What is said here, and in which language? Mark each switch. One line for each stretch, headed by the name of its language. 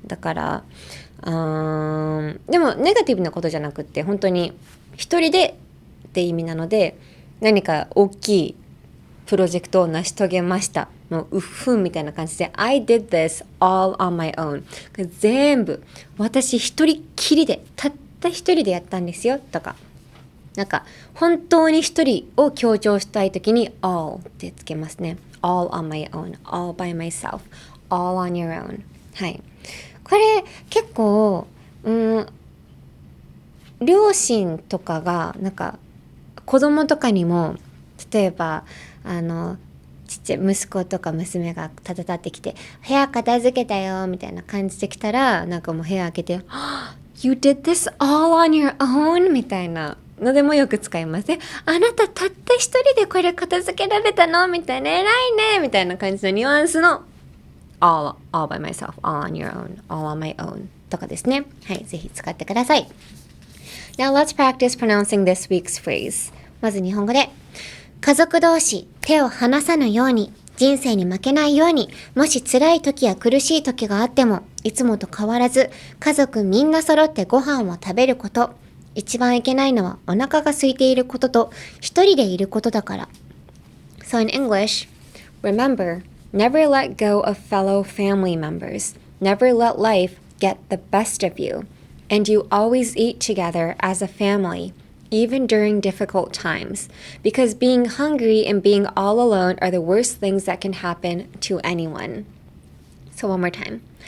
Japanese: だからでもネガティブなことじゃなくって本当に一人でって意味なので、何か大きいプロジェクトを成し遂げましたのうっふんみたいな感じで
English: I did this all on my own、
Japanese: 全部私一人っきりでたった一人でやったんですよとか、なんか本当に一人を強調したいときに all ってつけますね。
English: all on my own、 all by myself、 all on your own。
Japanese: はい、これ結構両親とかがなんか子供とかにも、例えばちっちゃい息子とか娘がたたってきて部屋片付けたよみたいな感じで来たら、なんかもう部屋開けて
English: You did this all on your own
Japanese: みたいなのでもよく使いますね。あなたたった一人でこれ片付けられたのみたいな、偉いねみたいな感じのニュアンスの
English: all by myself, all on your own, all on my own
Japanese: とかですね。はい、ぜひ使ってください。
English: Now let's practice pronouncing this week's phrase。
Japanese: まず日本語で、家族同士手を離さぬように、人生に負けないように、もし辛い時や苦しい時があっても、いつもと変わらず家族みんな揃ってご飯を食べること、一番いけないのはお腹が空いていることと一人でいることだから。
English: So in English, remember, never let go of fellow family members. Never let life get the best of you. And you always eat together as a family, even during difficult times, because being hungry and being all alone are the worst things that can happen to anyone. So one more time.